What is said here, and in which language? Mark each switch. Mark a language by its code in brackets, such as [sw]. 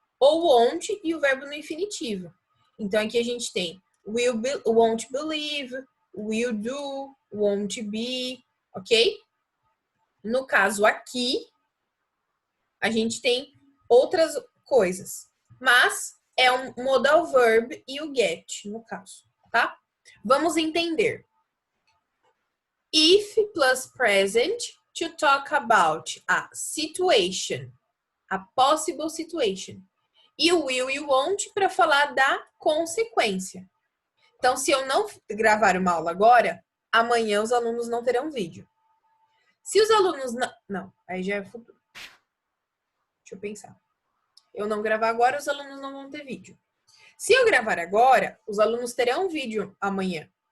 [pt] Ou won't e o verbo no infinitivo. Então, aqui a gente tem won't believe, will do, won't be, ok? No caso aqui, a gente tem outras coisas. Mas é um modal verb e o get, no caso, tá? Vamos entender. [en] If plus present to talk about a situation, a possible situation. [pt] E o will e o won't para falar da consequência. Então, se eu não gravar uma aula agora, amanhã os alunos não terão vídeo. Se os alunos não, aí já é futuro. Deixa eu pensar. Eu não gravar agora, os alunos não vão ter vídeo. Se eu gravar agora, os alunos terão vídeo amanhã.